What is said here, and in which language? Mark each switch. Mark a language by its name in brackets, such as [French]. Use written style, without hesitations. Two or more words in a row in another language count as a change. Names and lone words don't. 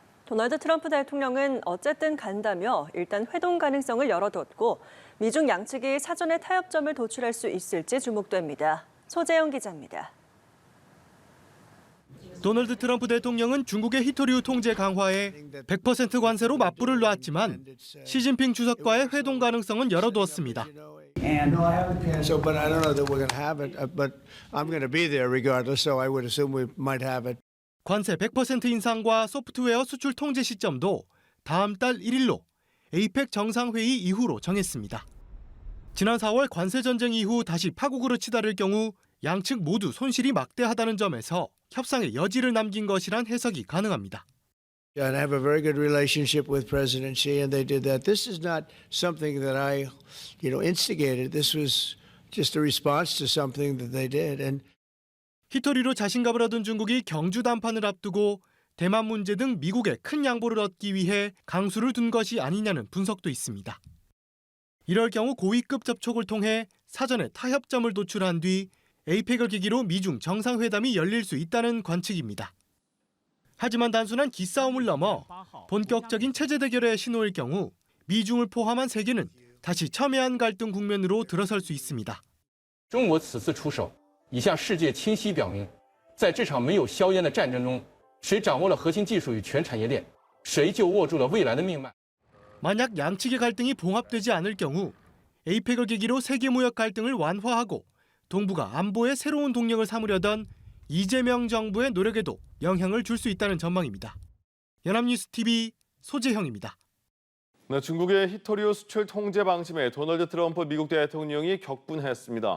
[Korean] 도널드 트럼프 대통령은 어쨌든 간다며 일단 회동 가능성을 열어뒀고 미중 양측이 사전에 타협점을 도출할 수 있을지 주목됩니다. 소재영 기자입니다. 도널드 트럼프 대통령은 중국의 히토류 통제 강화에 100% 관세로 맞불을 놨지만 시진핑 주석과의 회동 가능성은 열어두었습니다. [English] So, but I don't know that we're going to have it. But I'm going to be there regardless. So I would assume we might have it. [Korean] 관세 100% 인상과 소프트웨어 수출 통제 시점도 다음 달 1일로 에이펙 정상회의 이후로 정했습니다. 지난 4월 관세 전쟁 이후 다시 파국으로 치달을 경우 양측 모두 손실이 막대하다는 점에서 협상의 여지를 남긴 것이란 해석이 가능합니다. [English] And I have a very good relationship with President Xi, and they did that. This is not something that I, instigated. This was just a response to something that they did. And [Korean] 히토리로 자신감을 얻은 중국이 경주 담판을 앞두고 대만 문제 등 미국의 큰 양보를 얻기 위해 강수를 둔 것이 아니냐는 분석도 있습니다. 이럴 경우 고위급 접촉을 통해 사전에 타협점을 도출한 뒤 에이펙을 계기로 미중 정상회담이 열릴 수 있다는 관측입니다. 하지만 단순한 기싸움을 넘어 본격적인 체제 대결의 신호일 경우 미중을 포함한 세계는 다시 첨예한 갈등 국면으로 들어설 수 있습니다. [Chinese] 中国此次出手，已向世界清晰表明，在这场没有硝烟的战争中，谁掌握了核心技术与全产业链，谁就握住了未来的命脉。 [Korean] 만약 양측의 갈등이 봉합되지 않을 경우 에이펙을 계기로 세계 무역 갈등을 완화하고 동북아 안보에 새로운 동력을 삼으려던 이재명 정부의 노력에도 영향을 줄 수 있다는 전망입니다. 연합뉴스TV 소재형입니다. 네, 중국의 히토리오 수출 통제 방침에 도널드 트럼프 미국 대통령이 격분했습니다.